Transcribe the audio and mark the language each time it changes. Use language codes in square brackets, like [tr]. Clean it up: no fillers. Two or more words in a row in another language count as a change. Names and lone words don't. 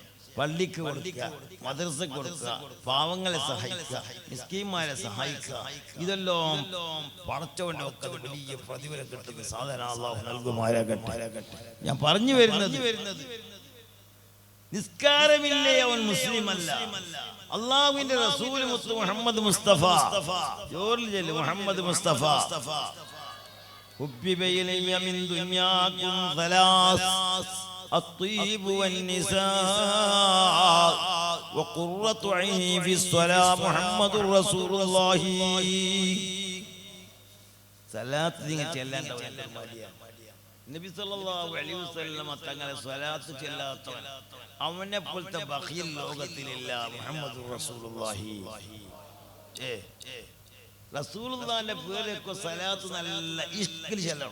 [ml] പള്ളിക്ക് കൊടുക്കുക, മദ്രസക്ക് കൊടുക്കുക, പാവങ്ങളെ സഹായിക്കുക, മിസ്കീന്മാരെ സഹായിക്കുക, ഇതെല്ലാം പടച്ചവന്റെ ഒക്കെ വലിയ പ്രതിഫലം കിട്ടുന്ന സാധനം അല്ലാഹു നൽകുമാറാകട്ടെ. ഞാൻ പറഞ്ഞു വരുന്നത്, നിസ്കാരമില്ലേ അവൻ മുസ്ലിം അല്ല. അള്ളാഹുവിന്റെ റസൂൽ മുഹമ്മദ് മുസ്തഫ മുഹമ്മദ് മുസ്തഫ [ar] حبب إلي من دنياكم ثلاث الطيب والنساء وقرة عيني في الصلاة محمد رسول الله. [ml] صلاة നബി [ar] صلى الله عليه وسلم [ml] തങ്ങളെ സ്വലാത്ത് ചൊല്ലാത്തവൻ അവനെ പോലത്തെ ബഖീൽ ലോകത്തിലില്ല. [ar] محمد رسول الله. [ml] റസൂലുള്ളാഹിന്റെ പേരൊക്കെ സ്വലാത്ത് നല്ല ഇഷ്കിൽ ചൊല്ലണം.